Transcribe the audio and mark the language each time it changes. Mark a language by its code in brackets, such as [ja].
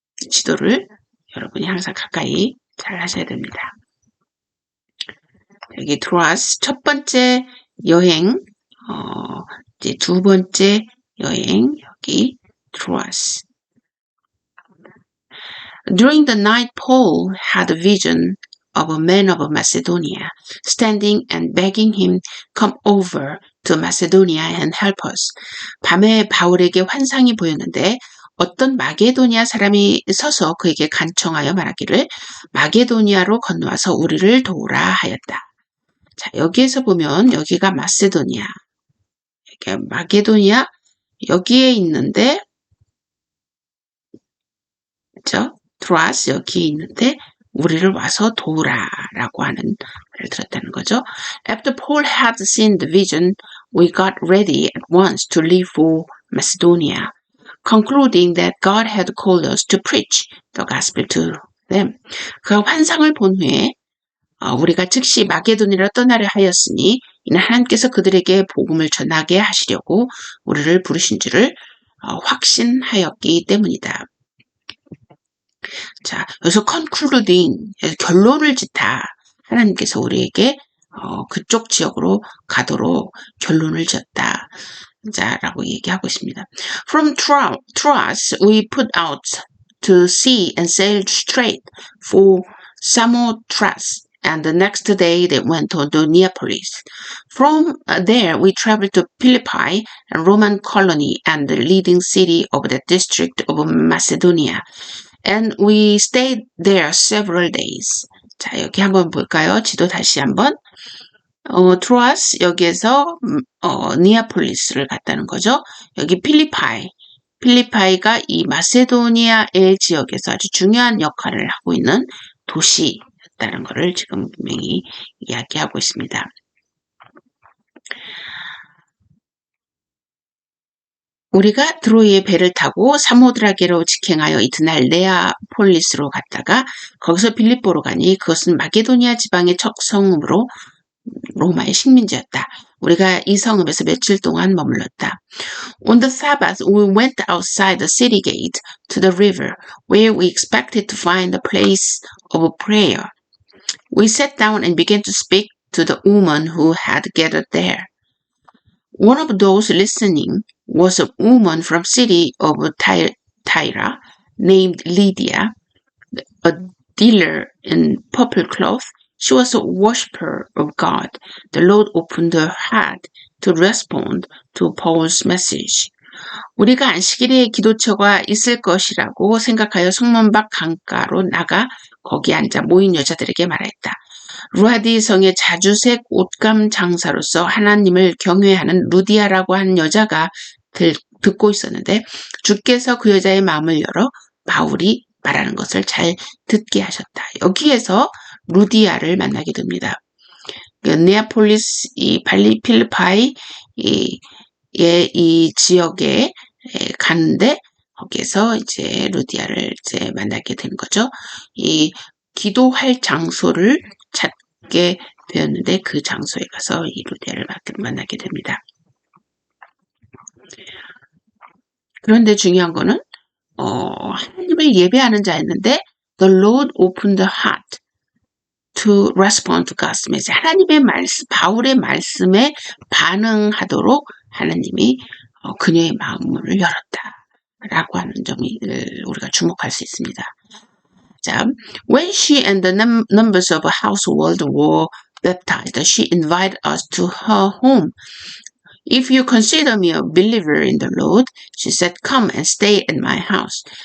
[ko] 지도를 여러분이 항상 가까이 잘 하셔야 됩니다. 여기 트로아스 첫 번째 여행, 이제 두 번째 여행 여기 트로아스. [en] During the night, Paul had a vision of a man of Macedonia, standing and begging him, come over to Macedonia and help us. [ko] 밤에 바울에게 환상이 보였는데 어떤 마게도니아 사람이 서서 그에게 간청하여 말하기를 마게도니아로 건너와서 우리를 도우라 하였다. 자, 여기에서 보면 여기가 마세도니아, 이렇게 마게도니아 여기에 있는데, 그렇죠? 트로아스 여기에 있는데 우리를 와서 도우라라고 하는 말을 들었다는 거죠. [en] After Paul had seen the vision, we got ready at once to leave for Macedonia, concluding that God had called us to preach the gospel to them. [ko] 그 환상을 본 후에 우리가 즉시 마게도니아로 떠나려 하였으니 이는 하나님께서 그들에게 복음을 전하게 하시려고 우리를 부르신 줄을 확신하였기 때문이다. 자, 여기서 concluding, 결론을 짓다. 하나님께서 우리에게 그쪽 지역으로 가도록 결론을 지었다. 자, 라고 얘기하고 있습니다. [en] From Troas, we put out to sea and sailed straight for Samothrace, and the next day they went on to Neapolis. From there, we traveled to Philippi, a Roman colony and the leading city of the district of Macedonia. And we stayed there several days. [ko] 자, 여기 한번 볼까요? 지도 다시 한번. 트로아스 여기에서 니아폴리스를 갔다는 거죠. 여기 필리파이가 이 마세도니아의 지역에서 아주 중요한 역할을 하고 있는 도시였다는 것을 지금 분명히 이야기하고 있습니다. 우리가 드로이의 배를 타고 사모드라게로 직행하여 이튿날 네아폴리스로 갔다가 거기서 빌립보로 가니 그것은 마게도니아 지방의 첫 성읍으로 로마의 식민지였다. 우리가 이 성읍에서 며칠 동안 머물렀다. [en] On the Sabbath, we went outside the city gate to the river, where we expected to find a place of prayer. We sat down and began to speak to the woman who had gathered there. One of those listening was a woman from city of Tyre named Lydia, a dealer in purple cloth. She was a worshipper of God. The Lord opened her heart to respond to Paul's message. [ko] 우리가 안식일에 기도처가 있을 것이라고 생각하여 성문 밖 강가로 나가 거기 앉아 모인 여자들에게 말했다. 루아디 성의 자주색 옷감 장사로서 하나님을 경외하는 루디아라고 하는 여자가 듣고 있었는데 주께서 그 여자의 마음을 열어 바울이 말하는 것을 잘 듣게 하셨다. 여기에서 루디아를 만나게 됩니다. 네아폴리스 이 필리파이 이 지역에 가는데 거기에서 이제 루디아를 이제 만나게 된 거죠. 이 기도할 장소를 찾게 되었는데 그 장소에 가서 이 루디아를 만나게 됩니다. 그런데 중요한 거는 하나님을 예배하는 자였는데 [en] The Lord opened the heart to respond to God's message. [ko] 하나님의 말씀, 바울의 말씀에 반응하도록 하나님이 그녀의 마음문을 열었다라고 하는 점을 우리가 주목할 수 있습니다. [en] 자, when she and the numbers of her household were baptized, she invited us to her home. If you consider me a believer in the Lord, she said, come and stay in my house.